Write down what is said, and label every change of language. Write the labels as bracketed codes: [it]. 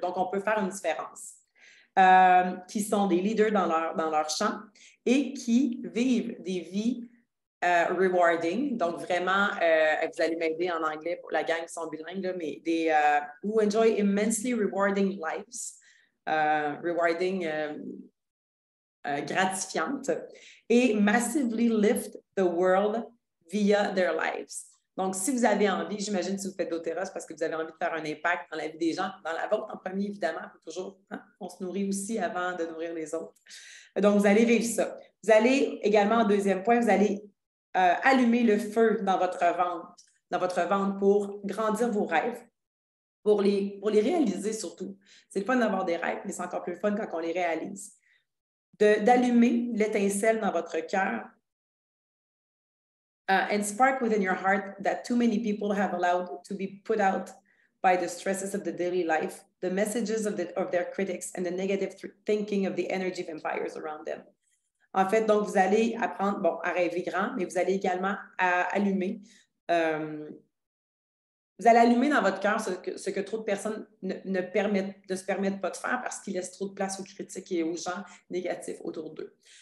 [fr] Donc, on peut faire une différence. Qui sont des leaders dans leur champ et qui vivent des vies [en] rewarding. [fr] Donc, vraiment, vous allez m'aider en anglais pour la gang qui sont bilingues, là, mais des [en] who enjoy immensely rewarding lives. [fr] Rewarding, gratifiante. [en] Et massively lift the world via their lives. [fr] Donc, si vous avez envie, j'imagine si vous faites doTERRA, c'est parce que vous avez envie de faire un impact dans la vie des gens, dans la vôtre en premier, évidemment, toujours, hein, on se nourrit aussi avant de nourrir les autres. Donc, vous allez vivre ça. Vous allez également, en deuxième point, vous allez allumer le feu dans votre ventre pour grandir vos rêves, pour les réaliser surtout. C'est le fun d'avoir des rêves, mais c'est encore plus fun quand on les réalise. D'allumer l'étincelle dans votre cœur [en] and spark within your heart that too many people have allowed to be put out by the stresses of the daily life, the messages of their critics, and the negative thinking of the energy vampires around them. [fr] En fait, donc, vous allez apprendre, bon, à rêver grand, mais vous allez également allumer vous allez allumer dans votre cœur ce que trop de personnes ne se permettent pas de faire parce qu'ils laissent trop de place aux critiques et aux gens négatifs autour d'eux.